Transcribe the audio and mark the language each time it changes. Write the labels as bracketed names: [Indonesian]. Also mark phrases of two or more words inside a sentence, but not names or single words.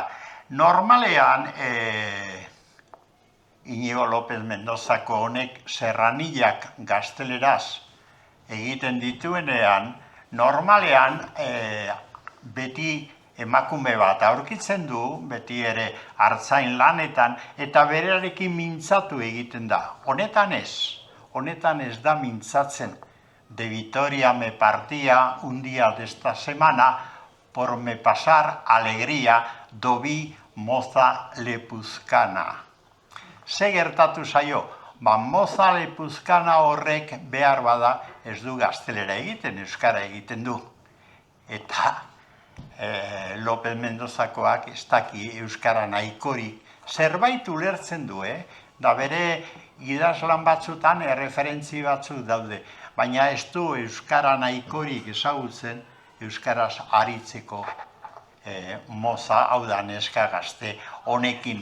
[Basque] Normalean, Iñigo López Mendozako honek serranillak gazteleraz egiten dituenean, normalean beti emakume bat aurkitzen du, beti ere artzain lanetan, eta berarekin mintzatu egiten da. Honetan ez da mintzatzen. [Spanish] De Vitoria me partía un día de esta semana por me pasar alegría dobi moza lepuzkana. [Basque] Ze gertatu zaio? [Spanish] Moza lepuzkana [Basque] horrek behar bada ez du gaztelera egiten, euskara egiten du. Eta López Mendozakoak ez daki euskara nahikorik zerbait ulertzen du, da bere idazlan batzutan erreferentzi batzuk daude, baina ez du euskara nahikorik ezagutzen euskaraz aritzeko moza, hau da neska gazte honekin.